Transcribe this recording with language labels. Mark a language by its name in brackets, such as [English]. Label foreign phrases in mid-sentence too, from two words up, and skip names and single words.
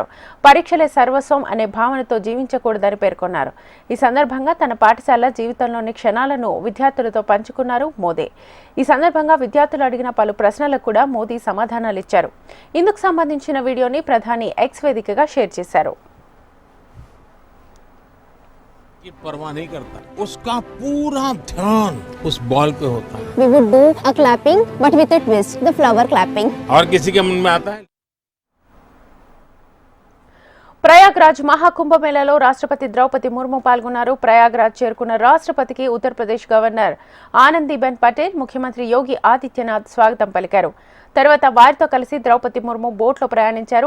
[Telugu] పరీక్షలే సర్వస్వం అనే భావనతో జీవించకూడదని పేర్కొన్నారు. ఈ సందర్భంగా తన పాఠశాల జీవితంలోని క్షణాలను విద్యార్థులతో పంచుకున్నారు మోదీ. ఈ సందర్భంగా విద్యార్థులు అడిగిన పలు ప్రశ్నలకు కూడా మోదీ సమాధానాలు ఇచ్చారు. ఇందుకు సంబంధించిన వీడియోని ప్రధాని ఎక్స్ వేదికగా షేర్ చేశారు. [Hindi] परवाह नहीं करता, उसका पूरा ध्यान उस बॉल पे होता है. [English] We would do a clapping, but with a twist, the flower clapping. [Hindi] और किसी के मन में आता है. [Telugu] ప్రయాగ్రాజ్ మహాకుంభమేళాలో రాష్ట్రపతి ద్రౌపది ముర్ము పాల్గొన్నారు. ప్రయాగ్రాజ్ చేరుకున్న రాష్ట్రపతికి ఉత్తరప్రదేశ్ గవర్నర్ ఆనందీబెన్ పటేల్, ముఖ్యమంత్రి యోగి ఆదిత్యనాథ్ స్వాగతం పలికారు. తర్వాత వారితో కలిసి ద్రౌపది ముర్ము బోట్లో ప్రయాణించారు.